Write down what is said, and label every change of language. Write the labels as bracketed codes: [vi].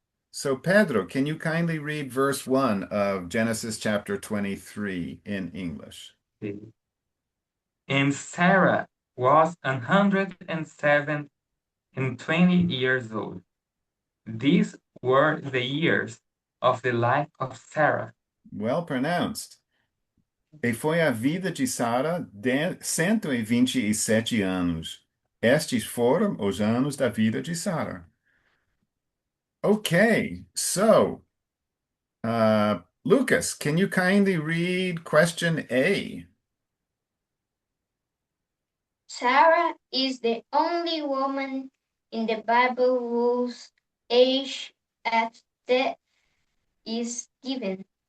[en] So, Pedro, can you kindly read verse 1 of Genesis chapter 23 in English? And Sarah was 107 and 20 years old. These were the years of the life of Sarah. Well pronounced. [pt] E foi a vida de Sara de 127 anos. Estes foram os anos da vida de Sara. [en] Okay, so Lucas, can you kindly read question A? Sarah is the only woman in the Bible whose age at death is given.